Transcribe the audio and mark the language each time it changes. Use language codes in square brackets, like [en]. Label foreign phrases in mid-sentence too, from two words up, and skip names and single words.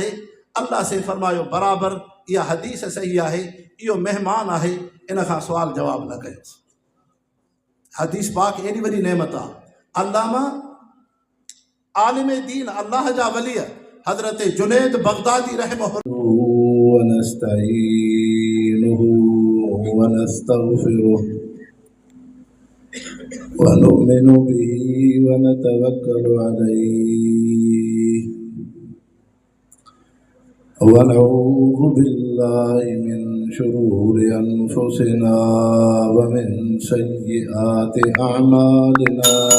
[sd] अल्लाह से फरमायो बराबरि इहा हदीस सही आहे, इहो महिमान आहे, इन खां सुवाल जवाबु न कयोसि। हदीस पाक एॾी वॾी नेमत आहे। अल्लामा आलिम दीन अल्लाह जा वली हज़रत जुनैद बगदादी रहमहुल्लाह [ar] ونستعينه ونستغفره ونؤمن به ونتوكل عليه ونعوذ بالله من شرور أنفسنا ومن سيئات أعمالنا.